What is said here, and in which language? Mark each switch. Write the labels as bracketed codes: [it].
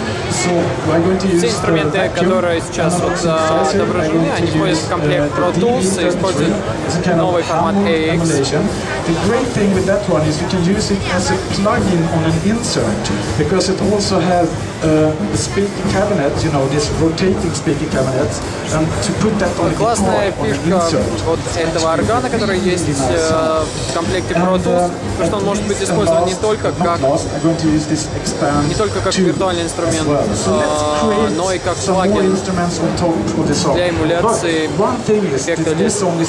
[ru] Все инструменты, которые сейчас отображены, они входят в комплект Pro Tools и используют новый формат AX. [en] The great thing with that one is you can use it as a plugin on an insert, because it also has a speaker cabinet, you know, this rotating speaker cabinet, and to put that on the guitar on an insert. [ru] Вот этого органа, который есть в комплекте Pro Tools, потому что он может быть использован не только как виртуальный инструмент, но и как плагин для эмуляции эффекта лист.